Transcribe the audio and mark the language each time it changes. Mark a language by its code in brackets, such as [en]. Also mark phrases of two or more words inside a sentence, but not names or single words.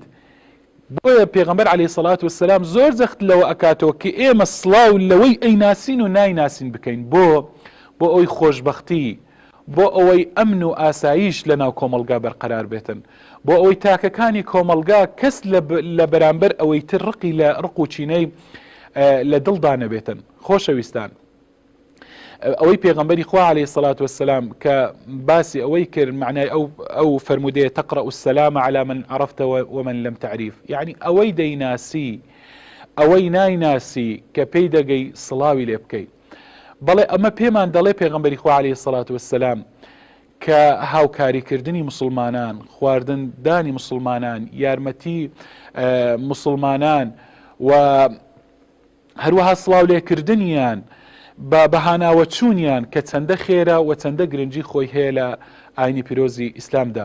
[ckb] بۆیە پێغەمبەر [ar] عەلەیهی سەڵات وسەلام [ckb] زۆر جەخت لەوە ئەکاتەوە کە ئێمە سڵاو لەوەی ئەیناسین و نایناسین بکەین، بۆ ئەوەی خۆشبەختی، بۆ ئەوەی ئەمن و ئاسایش لەناو کۆمەڵگا بەرقەرار بێتن، بۆ ئەوەی تاکەکانی کۆمەڵگا کەس لە بەرامبەر ئەوەی تر ڕقی لە ڕق و چینەی لە دڵدا نەبێتن. خۆشەویستان، ئەوەی پێغەمبەری خوا [ar] عەلەیهی سەڵات وەسەلام [ckb] کە باسی ئەوەی کرد، معنای ئەو فەرمودەیە [ar] تەقرأ السلام على من عرفت ومن لم تعرف، [ckb] یعنی ئەوەی دەیناسی ئەوەی نایناسی کە پێی دەگەی سڵاوی لێ بکەی. بەڵێ ئەمە پێمان دەڵێ پێغەمبەری خوا [ar] عەلەیهی سەڵات وەسەلام [ckb] کە هاوکاریکردنی مسلمانان، خواردندانی مسلمانان، یارمەتی مسلمانان و هەروەها سڵاو لێکردنیان بە بەهاناوە چوونیان کە چەندە خێرە و چەندە گرنگی خۆی هەیە لە ئاینی پیرۆزی ئیسلامدا.